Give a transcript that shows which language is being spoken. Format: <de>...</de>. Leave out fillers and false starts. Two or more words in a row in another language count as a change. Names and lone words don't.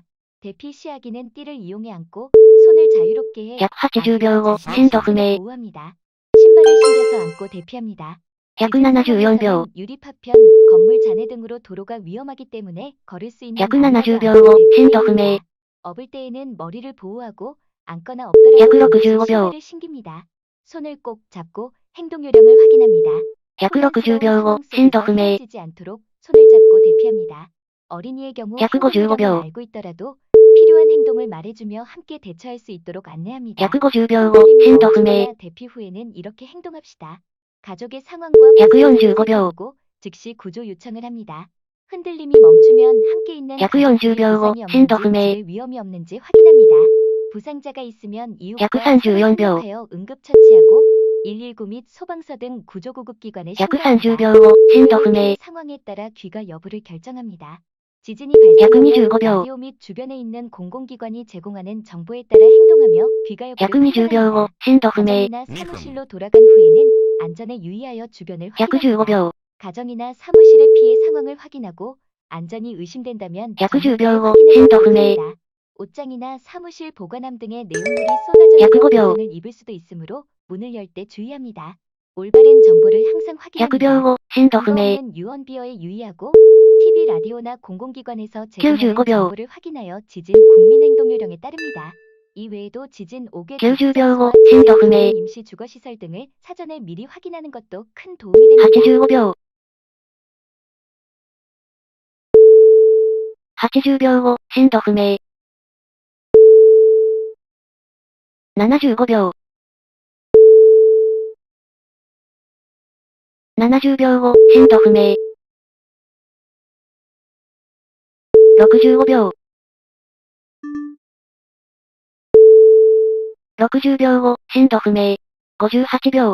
<ko>대피 시 아기는 띠를 이용해 안고 손을 자유롭게 해</ko> <ja>180 秒後、震度不明。</ja> <ko>보호합니다. 신발을 신겨서 안고 대피합니다.</ko> <ja>174秒</ja> <ko>유리 파편, 건물 잔해 등으로 도로가 위험하기 때문에 걸을 수 있는 170 난로가</ko> <ja>秒後、</ja> <ko>대피해야</ko> <ja>震度不明。</ja> <ko>합니다. 업을 때에는 머리를 보호하고 앉거나 엎드려</ko> <ja>165秒</ja> <ko>신발을 신깁니다. 손을 꼭 잡고 행동 요령을 확인합니다.</ko> <ja>160 秒後、震度不明。</ja> <ko>쓰러지지 않도록 손을 잡고 대피합니다. 어린이의 경우 155 행동 秒 요령을 알고 있더라도 필요한 행동을 말해주며 함께 대처할 수 있도록 안내합니다.</ko> <ja>150 秒後、震度不明。</ja> <ko>대피 후에는 이렇게 행동합시다. 가족의 상황과</ko> <ja>145秒</ja> <ko>보고 즉시 구조 요청을 합니다. 흔들림이 멈추면 함께 있는</ko> <ja>140 秒後、</ja> <ko>부상이</ko> <ja>震度不</ja> <ko>없는지</ko> <ja>明。</ja> <ko>집에 위험이 없는지 확인합니다. 부상자가 있으면 이웃과</ko> <ja>134秒</ja> <ko>상호하여 응급 처치하고 119 및 소방서 등 구조구급기관에 130 신고합니다.</ko> <ja>秒後、震度不明。</ja> <ko>상황에 따라 귀가 여부를 결정합니다. 지진이 발생하면</ko> <ja>125秒</ja> <ko>라디오 및 주변에 있는 공공기관이 제공하는 정보에 따라 행동하며 귀가 여부를</ko> <ja>120 秒後、</ja> <ko>판단합니다.</ko> <ja>震度不明。</ja> <ko>가정이나 사무실로 돌아간 후에는 안전에 유의하여 주변을 115 확인합니다. 秒 가정이나 사무실의 피해 상황을 확인하고 안전이 의심된다면</ko> <ja>110 秒後、</ja> <ko>확인해</ko> <ja>震度不明。</ja> <ko>합니다. 옷장이나 사무실 보관함 등의 내용물이 쏟아져 있는</ko> <ja>105秒</ja> <ko>부상을 입을 수도 있으므로 문을 열 때 주의합니다. 올바른 정보를 항상 100 확인합니다.</ko> <ja>秒後、震度不明。</ja> <ko>증거 없는 유언 비어에 유의하고 TV 라디오나 공공기관에서 제공하는</ko> <ja>95秒</ja> <ko>정보를 확인하여 지진 국민행동 요령에 따릅니다. 이 외에도 지진 5개</ko> <ja>90 秒後、</ja> <ko>지진</ko> <ja>震度不明。</ja> <ko>임시 주거시설 등을 사전에 미리 확인하는 것도 큰 도움이 됩니다.</ko> <ja>85 秒。80秒後、震度不明。75秒。70秒後、震度不明。65秒。60秒後、震度不明。58秒。</ja>